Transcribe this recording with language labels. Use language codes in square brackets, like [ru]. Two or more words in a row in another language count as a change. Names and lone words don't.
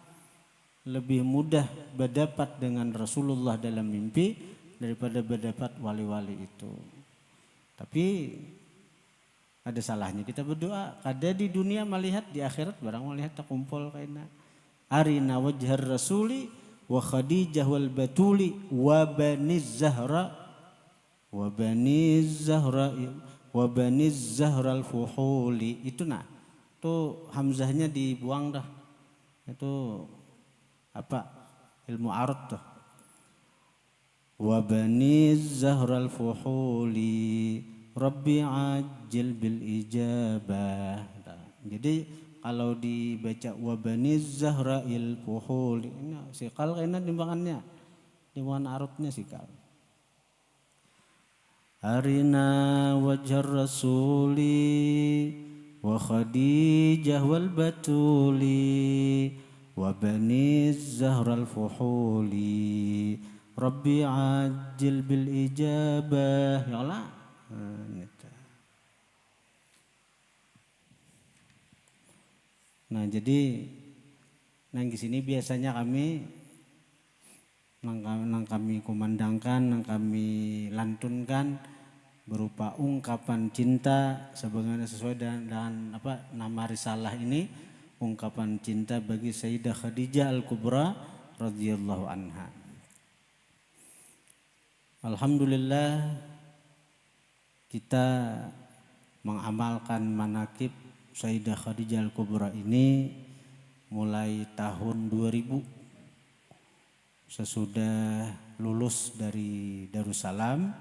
[bjn] Lebih mudah berdapat dengan Rasulullah dalam mimpi daripada berdapat wali-wali itu. Tapi ada salahnya kita berdoa. Kada di dunia melihat, di akhirat barang melihat tak kumpul kaina. [ar] أرنا وجه الرسول وخديجة والبتول وبني الزهراء وبني الزهراء وبني الزهراء الفحول. [bjn] Itu nah. Itu hamzahnya dibuang dah. Itu apa? Ilmu arad tuh. [ar] وبني الزهراء الفحول رب عجل بالإجابة. [bjn] Jadi kalau dibaca [ar] وبني الزهراء الفحول, [bjn] ini sikal kayaknya timbangannya. Timbangan aradnya sikal. [ar] أرنا وجه الرسول وخديجة والبتول وبني الزهراء الفحول رب عجل بالإجابة. يا الله. [bjn] Nah, jadi nang di sini biasanya kami nang kami kumandangkan, nang kami lantunkan berupa ungkapan cinta sebagaimana sesuai dengan apa nama risalah ini, ungkapan cinta bagi Sayyidah Khadijah Al-Kubra [ar] رضي الله عنها. [bjn] Alhamdulillah kita mengamalkan manakib Sayyidah Khadijah Al-Kubra ini mulai tahun 2000 sesudah lulus dari Darussalam.